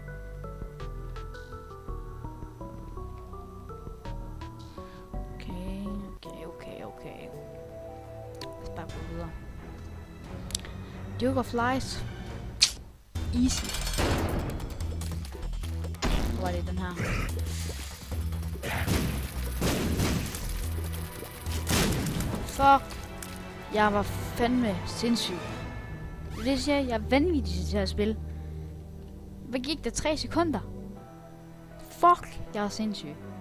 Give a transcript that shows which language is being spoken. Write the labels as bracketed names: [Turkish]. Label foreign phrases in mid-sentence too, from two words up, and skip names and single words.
[Danish] Okay. Lad os bare gå videre. Duke of Lies. Easy. Hvor er det den her? Fuck. Jeg var fandme sindssyg. Det siger jeg er vanvittig til det her spil. Hvad gik der? 3 sekunder? Fuck, jeg er sindssyg.